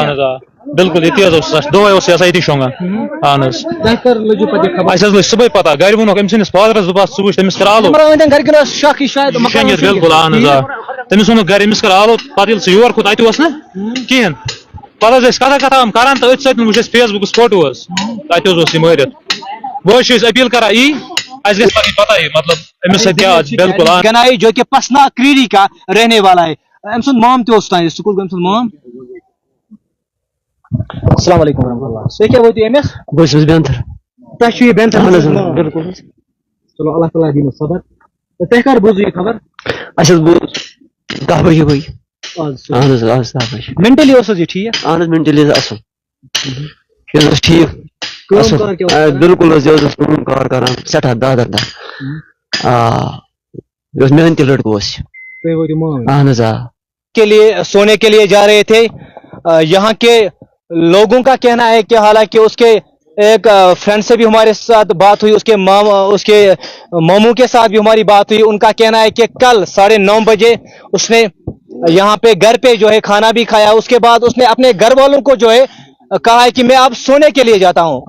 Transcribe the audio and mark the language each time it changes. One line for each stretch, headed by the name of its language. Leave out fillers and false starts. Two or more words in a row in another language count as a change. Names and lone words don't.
Kashmiri: اہن حظ آ بالکل ییٚتی حظ اوس دۄہے اوس یہِ آسان ییٚتی شۄنٛگان اہن حظ اَسہِ حظ لٔج صُبحٲے پتہ گرِ ووٚنُکھ أمۍ سٕنٛدِس فادرس دوٚپہس ژٕ وٕچھ تٔمِس کر آلو شیٚنگِتھ بالکل اہن حظ آ تٔمِس ووٚنُکھ گرِ أمِس کر آلو پتہٕ ییٚلہِ سُہ یور کھوٚت اَتہِ اوس نہٕ کہیٖنۍ پتہٕ حظ ٲسۍ کتھا کران تہٕ أتھۍ سۭتۍ وٕچھ اَسہِ فیس بُکس فوٹو حظ تتہِ حظ اوس یہِ مٲرِتھ وۄنۍ حظ چھِ أسۍ اپیٖل کران اَسہِ گژھِ پتہٕ پتہ مطلب أمِس سۭتۍ کیٛاہ بالکل گنائی
Urdu: جو کہ پسنا کریری کا رہنے والا ہے
Kashmiri: أمۍ سُنٛد مام تہِ اوس تانۍ سکوٗل أمۍ سُنٛد مام
Arabic: السلام علیکم ورحمۃ اللہ
Kashmiri: تُہۍ کیٛاہ وٲتِو أمِس بہٕ چھُس بینتھر تۄہہِ چھُو یہِ بینتھر بالکل چلو اللہ تعالیٰ دِیِنو صبر تۄہہِ کر بوٗزوٕ یہِ خبر اَسہِ حظ بوٗز 10 بجے بٲگۍ اہن حظ 10 بجے مینٹلی اوس حظ یہِ ٹھیٖک اہن حظ مینٹلی حظ اصل یہِ حظ اوس ٹھیٖک اصل بالکل حظ یہِ حظ اوس کٲم کار کران سٮ۪ٹھاہ دادر یہِ اوس محنتی لڑکہٕ اوس تُہۍ وٲتِو مام اہن حظ آ
Urdu: کے لیے سونے کے لیے جا رہے تھے یہاں کے لوگوں کا کہنا ہے کہ حالانکہ اس کے ایک فرینڈ سے بھی ہمارے ساتھ بات ہوئی اس کے ماموں کے ساتھ بھی ہماری بات ہوئی ان کا کہنا ہے کہ کل 9:30 بجے اس نے یہاں پہ گھر پہ جو ہے کھانا بھی کھایا اس کے بعد اس نے اپنے گھر والوں کو جو ہے کہا ہے کہ میں اب سونے کے لیے جاتا ہوں